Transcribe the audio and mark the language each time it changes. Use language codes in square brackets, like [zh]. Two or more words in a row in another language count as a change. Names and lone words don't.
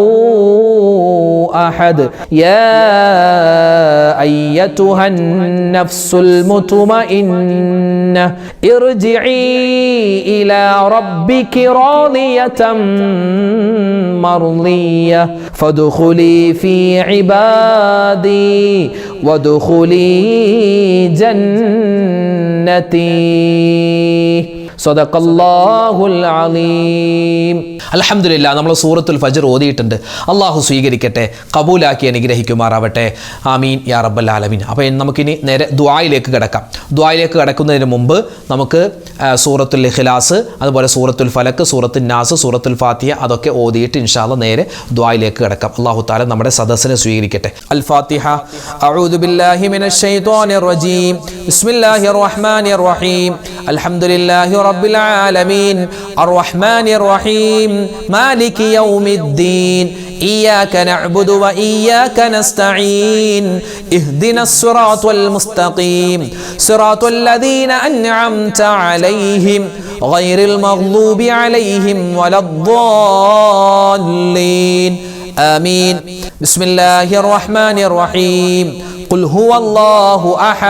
[ar] أحد يا أيتها النفس المطمئنة ارجعي إلى ربك راضية مرضية فادخلي في عبادي وادخلي جنتي صدق الله العليم. [ml] അൽഹംദുലില്ലാഹ് നമ്മൾ സൂറത്തുൽ ഫജ്ർ ഓതിയിട്ടുണ്ട്. അള്ളാഹു സ്വീകരിക്കട്ടെ, കബൂലാക്കി അനുഗ്രഹിക്കുമാറാവട്ടെ. [ar] آمين يا رب العالمين. [ml] അപ്പോൾ നമുക്കിനി നേരെ ദുആയിലേക്ക് കിടക്കാം. ദുആയിലേക്ക് കിടക്കുന്നതിന് മുമ്പ് നമുക്ക് സൂറത്തുൽ ഇഖ്ലാസ്, അതുപോലെ സൂറത്തുൽ ഫലക്ക്, സൂറത്തുൽ നാസ്, സൂറത്തുൽ ഫാത്തിഹ അതൊക്കെ ഓതിയിട്ട് [ar] إن شاء الله [ml] നേരെ ദുആയിലേക്ക് കിടക്കാം. [ar] الله تعالى [ml] നമ്മുടെ സദസ്സിനെ സ്വീകരിക്കട്ടെ. [ar] الفاتحة أعوذ بالله من الشيطان الرجيم. بسم الله الرحمن الرحيم. الحمد لله رب العالمين الرحمن الرحيم مالك يوم الدين إياك نعبد وإياك نستعين اهدنا الصراط المستقيم صراط الذين أنعمت عليهم غير المغضوب عليهم ولا الضالين آمين بسم الله الرحمن الرحيم قل هو الله أحد